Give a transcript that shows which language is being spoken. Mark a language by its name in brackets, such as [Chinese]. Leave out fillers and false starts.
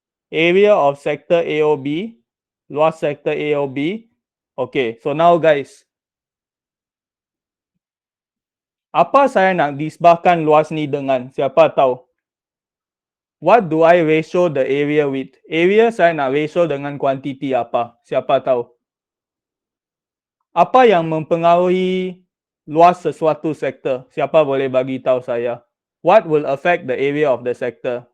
[English] Area of sector AOB, [Malay] luas sektor AOB. [English] Okay, so now guys, [Malay] apa saya nak nisbahkan luas ni dengan? Siapa tahu? [English] What do I ratio the area with? [Malay] Area saya nak ratio dengan kuantiti apa? Siapa tahu? Apa yang mempengaruhi luas sesuatu sektor? Siapa boleh bagi tahu saya? [English] What will affect the area of the sector?